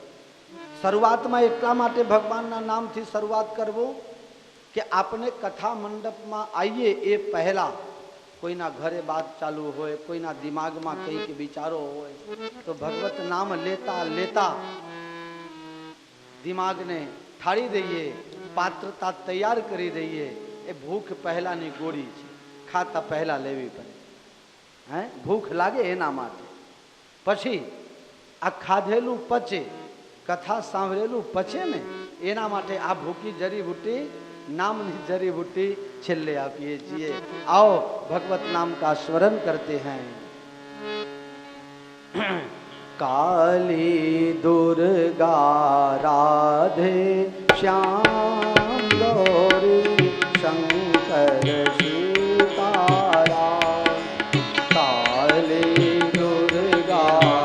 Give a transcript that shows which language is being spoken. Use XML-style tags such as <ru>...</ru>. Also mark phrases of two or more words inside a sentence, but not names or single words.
<gu>શરૂઆતમાં એટલા માટે ભગવાનના નામથી શરૂઆત કરવું કે આપણે કથા મંડપમાં આવીએ એ પહેલા કોઈના ઘરે બાત ચાલુ હોય, કોઈના દિમાગમાં કંઈક વિચારો હોય, તો ભગવત નામ લેતા લેતા દિમાગને ઠાળી દઈએ, પાત્રતા તૈયાર કરી દઈએ. એ ભૂખ પહેલાની ગોળી છે, ખાતા પહેલા લેવી પડે. હે, ભૂખ લાગે એના માટે. પછી આ ખાધેલું પચે, કથા સાંભળેલું પચે ને એના માટે આ ભૂખી જડીબૂટી નામની जड़ीबूटी छिल्ले આપીએ છીએ.</gu> <hi>आओ भगवत नाम का स्मरण करते हैं. काली दुर्गा राधे श्याम गौरी शंकर सीताराम. काली दुर्गा</hi>